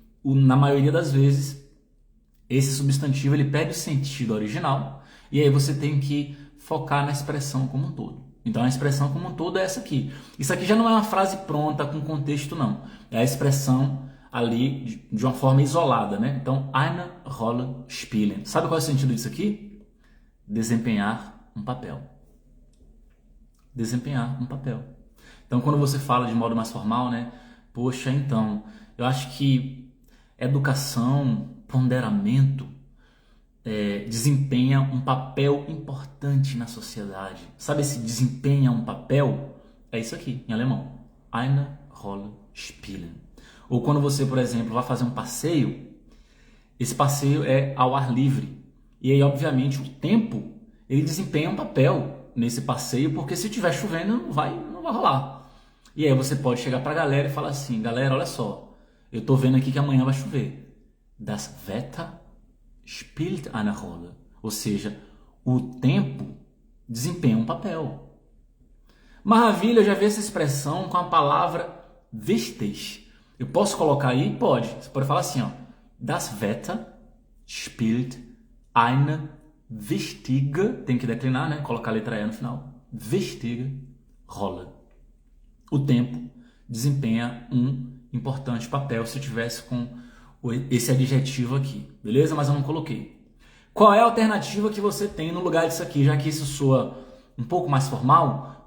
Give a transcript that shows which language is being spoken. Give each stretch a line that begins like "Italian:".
Portuguese: Na maioria das vezes, esse substantivo ele perde o sentido original e aí você tem que focar na expressão como um todo. Então a expressão como um todo é essa aqui. Isso aqui já não é uma frase pronta com contexto, não. É a expressão ali de uma forma isolada, né? Então,
German: eine Rolle spielen.
Portuguese: Sabe qual é o sentido disso aqui? Desempenhar um papel. Desempenhar um papel. Então, quando você fala de modo mais formal, né? Poxa, então, eu acho que educação, ponderamento, desempenha um papel importante na sociedade. Sabe esse desempenha um papel? É isso aqui, em alemão.
German: Eine Rolle spielen.
Portuguese: Ou quando você, por exemplo, vai fazer um passeio, esse passeio é ao ar livre. E aí, obviamente, o tempo, ele desempenha um papel nesse passeio, porque se estiver chovendo, não vai rolar. E aí você pode chegar para a galera e falar assim, galera, olha só, eu tô vendo aqui que amanhã vai chover.
German: Das Wetter spielt eine Rolle.
Portuguese: Ou seja, o tempo desempenha um papel. Maravilha, eu já vi essa expressão com a palavra wichtig. Eu posso colocar aí? Pode. Você pode falar assim, ó.
German: Das Wetter spielt eine wichtige,
Portuguese: tem que declinar, né? Colocar a letra E no final.
German: Wichtige Rolle.
Portuguese: O tempo desempenha um importante papel se eu tivesse com esse adjetivo aqui, beleza? Mas eu não coloquei. Qual é a alternativa que você tem no lugar disso aqui, já que isso soa um pouco mais formal?